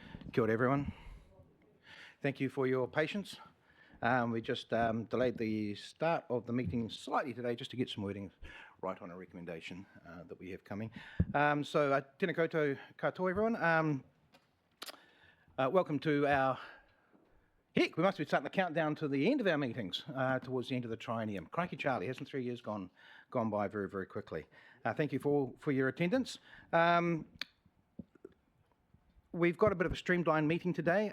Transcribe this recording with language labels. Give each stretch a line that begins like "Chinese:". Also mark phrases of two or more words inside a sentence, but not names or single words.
Māori: Kia ora,
English: everyone. Thank you for your patience. We just delayed the start of the meeting slightly today just to get some wording right on a recommendation that we have coming. So,
Māori: tēnā koutou katoa,
English: everyone. Welcome to our... Heck, we must be starting the countdown to the end of our meetings, towards the end of the triennium. Crikey Charlie, hasn't 3 years gone by very, very quickly. Thank you for your attendance. We've got a bit of a streamlined meeting today.